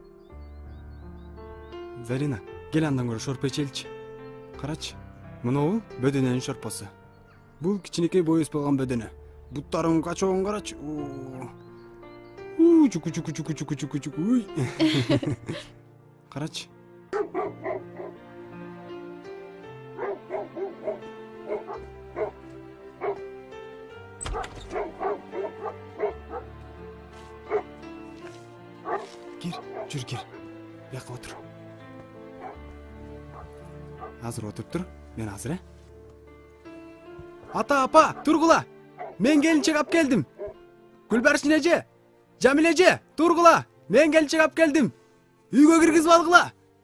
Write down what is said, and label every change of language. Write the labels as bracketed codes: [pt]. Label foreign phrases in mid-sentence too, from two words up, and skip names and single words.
[ky] Зарина, кел андан көрө шорпо ичеличи. Карачы, мынабу бөдөнөнүн шорпосу. Бул кичинекей бой өсүп калган бөдөнө. Буттарың качогон карачы. Чуку. Карачы. Жүр, кел. [kk] Бияққа отыр. [ky] Азыр отуруп тур. Мен азыр, Ата, апа, тургула. Мен келинчек алып келдим. Гүлбаршин эже, Жамил эже, тургула. Мен келинчек алып келдим. Үйгө киргизип алгыла.